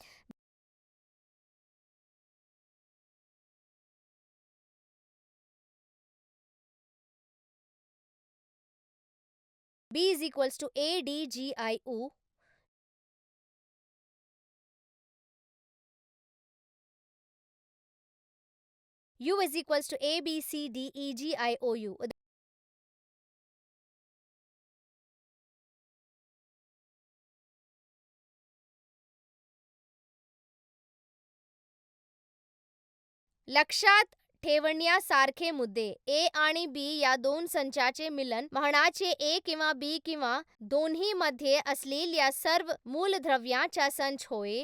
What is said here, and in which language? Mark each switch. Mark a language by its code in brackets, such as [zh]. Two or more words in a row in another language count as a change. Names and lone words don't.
[en] B is equals to A, D, G, I, U. U is equals to A, B, C, D, E, G, I, O, U. [mr] लक्षात ठेवण्यासारखे मुद्दे. A आणि B या दोन संचाचे मिलन म्हणजे A किंवा B किंवा दोन्हीमध्ये असलेल्या सर्व मूलद्रव्यांचा संच होय.